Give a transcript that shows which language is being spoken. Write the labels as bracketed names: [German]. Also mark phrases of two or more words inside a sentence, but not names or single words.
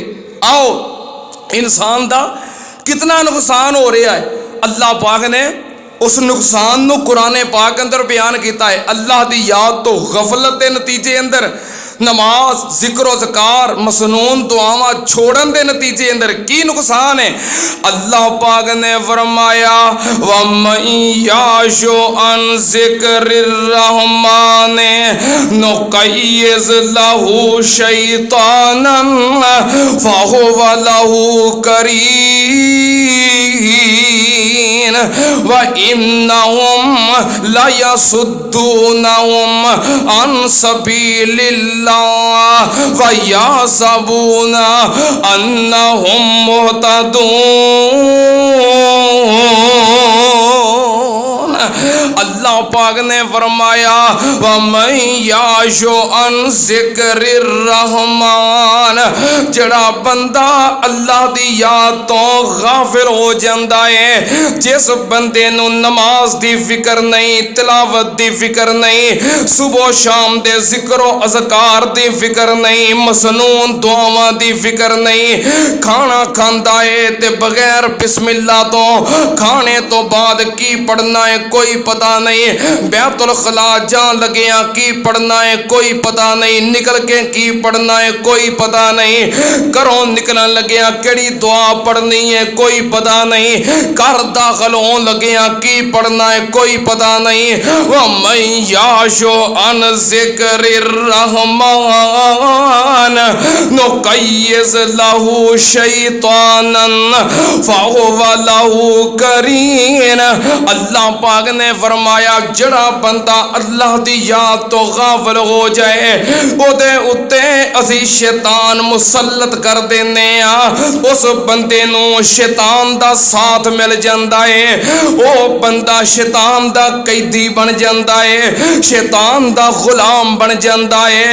[Punjabi] آؤ انسان کا کتنا نقصان ہو رہا ہے، اللہ پاک نے اس نقصان نوں قرآن پاک اندر بیان کیا ہے. اللہ کی یاد تو غفلت کے نتیجے اندر، نماز، ذکر اذکار، مسنون دعاواں چھوڑن کے نتیجے اندر کی نقصان ہے. [Arabic] अल्लाह पाक ने फरमाया ومن يعش عن ذكر الرحمن نقيض له شيطانا فهو له قرين وإنهم ليصدونهم عن سبيل الله ويحسبون أنهم مهتدون. [Punjabi] اللہ پاک نے فرمایا [Arabic] ومن يعش عن ذكر الرحمن, [Punjabi] جیہڑا بندہ اللہ دی یاد تو غافل ہو جاتا ہے، جس بندے نوں نماز دی فکر نہیں، تلاوت دی فکر نہیں، صبح شام دے ذکر اذکار دی فکر نہیں، مسنون دعاواں دی فکر نہیں، کھانا کھاندا ہے تے بغیر بسم اللہ تو، کھانے تو بعد کی پڑھنا ہے کوئی پتا نہیں، بیت الخلا جان لگیاں کی پڑھنا ہے کوئی پتا نہیں، نکل کے کی پڑھنا ہے کوئی پتا نہیں، گھروں نکلن لگیاں کیہڑی دعا پڑھنی ہے کوئی پتا نہیں، گھر داخل ہونے لگیاں کی پڑھنا ہے کوئی پتا نہیں. [Arabic] ومن يعش عن ذكر الرحمن نقيض له شيطانا فهو له قرين. [Punjabi] اللہ پاک نے فرمایا جیہڑا بندہ اللہ کی یاد تو غافل ہو جائے، اوہدے اتے اسی شیطان مسلط کر دینے آں، اس بندے نوں شیطان دا ساتھ مل جاتا ہے، او بندہ شیطان دا قیدی بن جاتا ہے، شیطان دا غلام بن جاتا ہے.